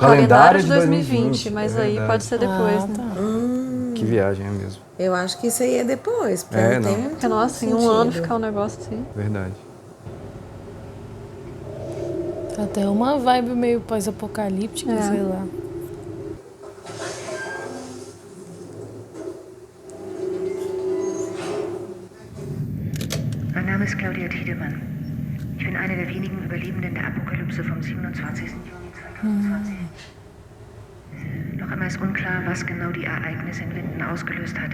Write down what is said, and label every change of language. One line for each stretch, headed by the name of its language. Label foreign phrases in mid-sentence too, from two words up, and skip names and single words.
Portuguese: Calendário de 2020, mas é aí verdade. pode ser depois, né? Tá. Que viagem é mesmo. Eu acho que isso aí é depois, porque É, não tem não. muito Porque, nossa, em um sentido. ano ficar um negócio assim. Verdade. Tá até uma vibe meio pós-apocalíptica, É. sei lá.
German: Mein Name ist Claudia Tiedemann. Ich bin eine der wenigen Überlebenden der Apokalypse vom 27. Juni 2020. Noch einmal ist unklar, was genau die Ereignisse in Linden ausgelöst hat.